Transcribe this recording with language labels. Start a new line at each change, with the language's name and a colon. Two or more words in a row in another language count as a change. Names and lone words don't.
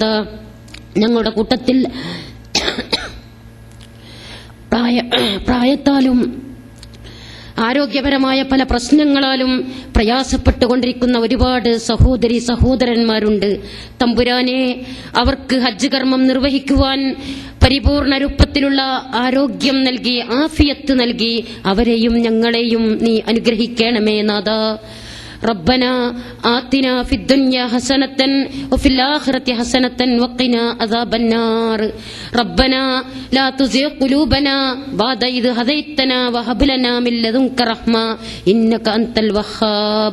Malayalam: ഞങ്ങളുടെ കൂട്ടത്തിൽ പ്രായത്താലും ആരോഗ്യപരമായ പല പ്രശ്നങ്ങളാലും പ്രയാസപ്പെട്ടുകൊണ്ടിരിക്കുന്ന ഒരുപാട് സഹോദരി സഹോദരന്മാരുണ്ട്. തമ്പുരാനെ, അവർക്ക് ഹജ്ജ് കർമ്മം നിർവഹിക്കുവാൻ പരിപൂർണ രൂപത്തിലുള്ള ആരോഗ്യം നൽകി, ആഫിയത്ത് നൽകി അവരെയും ഞങ്ങളെയും നീ അനുഗ്രഹിക്കണമേ നാഥ.
Arabic: ربنا آتنا في الدنيا حسنة وفي الآخرة حسنة وقنا عذاب النار. ربنا لا تزغ قلوبنا بعد إذ هديتنا وهب لنا من لدنك رحمة إنك أنت الوهاب.